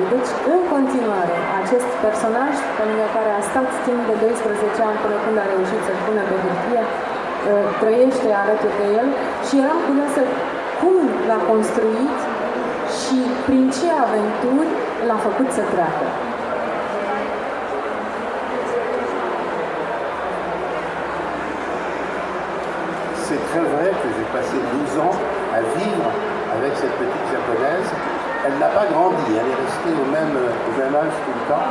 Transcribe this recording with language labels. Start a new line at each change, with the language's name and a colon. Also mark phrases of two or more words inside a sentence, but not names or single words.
Romanian: Deci, în continuare, acest personaj, pe lângă care a stat timp de 12 ani până când a reușit să-l pună pe hârtie, trăiește alături de el și eram curioasă cum l-a construit și prin ce aventuri l-a făcut să treacă.
French: C'est très vrai que j'ai passé 12 ans à vivre avec cette petite japonaise. Elle n'a pas grandi, elle est restée au même âge tout le temps.